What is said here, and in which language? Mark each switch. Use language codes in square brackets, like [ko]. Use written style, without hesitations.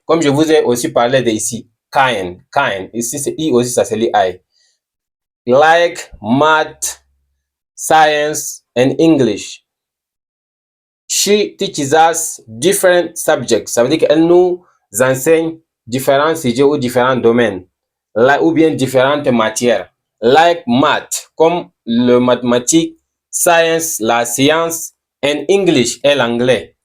[fr] Comme je vous ai aussi parlé de ici. Kind. Ici, c'est I aussi, ça se lit I. [en] Like math, science, and English. She teaches us different subjects. [fr] Ça veut dire qu'elle nous enseigne différents sujets ou différents domaines. Ou bien différentes matières. [en] Like math, [fr] comme le mathématique, science, la science, [en] and English, [fr] et l'anglais.